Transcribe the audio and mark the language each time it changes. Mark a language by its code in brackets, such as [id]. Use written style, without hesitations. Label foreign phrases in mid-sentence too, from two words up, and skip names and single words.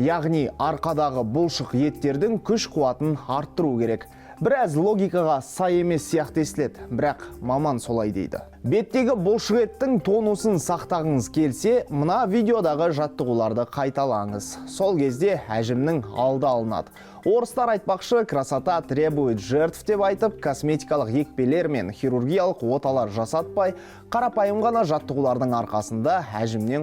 [kk] Яғни арқадағы бұлшық еттердің күш қуатын арттыру керек. Біраз логикаға сай емес сияқты естіледі, бірақ маман солай дейді. Беттегі бұлшық еттің тонусын сақтағыңыз келсе, мына видеодағы жаттығуларды қайталаңыз. Сол кезде әжімнің алды алынады. Орыстар айтпақшы, [ru] красота требует жертв [kk] деп айтып, косметикалық екпелер мен хирургиялық оталар жасатпай, қарапайым ғана жаттығулардың арқасында әжімнен